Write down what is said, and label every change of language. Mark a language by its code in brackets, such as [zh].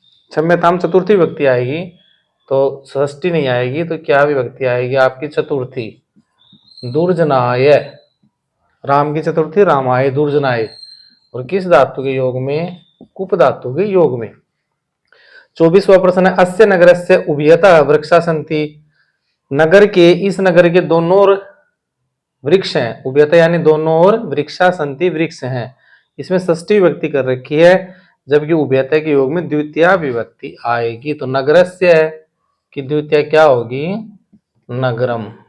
[hi] क्षम्यताम चतुर्थी व्यक्ति आएगी, तो षष्ठी नहीं आएगी, तो क्या विभक्ति आएगी आपकी? चतुर्थी। दुर्जनाय, राम की चतुर्थी रामाय दुर्जनाय, और किस धातु के योग में? कुप धातु के योग में। 24वां प्रश्न है, [sa] अस्य नगरस्य उभयतः वृक्षा सन्ति। [hi] नगर के, इस नगर के दोनों ओर वृक्ष हैं। उभयतः यानी दोनों ओर, [sa] वृक्षा सन्ति [hi] वृक्ष हैं। इसमें षष्ठी विभक्ति कर रखी है, जबकि उभयतः के योग में द्वितीया विभक्ति आएगी। तो नगरस्य की द्वितीया क्या होगी? नगरम।